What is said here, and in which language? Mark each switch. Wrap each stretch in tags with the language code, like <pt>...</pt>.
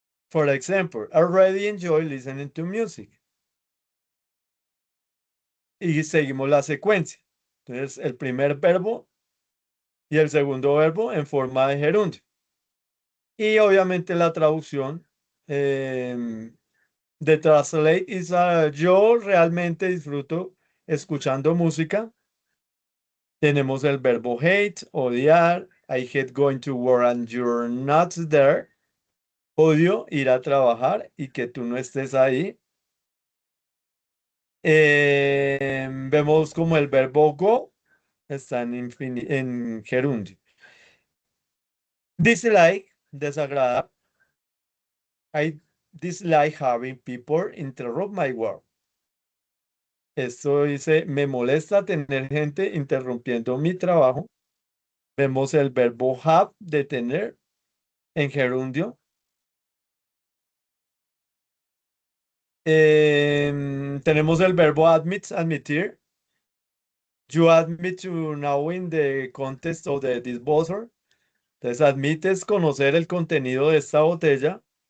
<en>For example, I really enjoy listening to music.</en> <es>Y seguimos la secuencia. Entonces, el primer verbo y el segundo verbo en forma de gerundio. Y obviamente la traducción de</es> <en>translate is</en> <es>yo realmente disfruto escuchando música. Tenemos el verbo hate, odiar.</es> <en>I hate going to work and you're not there.</en> <es>Odio ir a trabajar y que tú no estés ahí. Vemos como el verbo go está en gerundio. Dislike, desagradar.</es> <en>I dislike having people interrupt my work.</en> <es>Esto dice, me molesta tener gente interrumpiendo mi trabajo. Vemos el verbo have, de tener, en gerundio. Tenemos el verbo admit, admitir.</es> <en>You admit to knowing the context of this bottle.</en> <es>Entonces, admites conocer el contenido de esta botella.</es>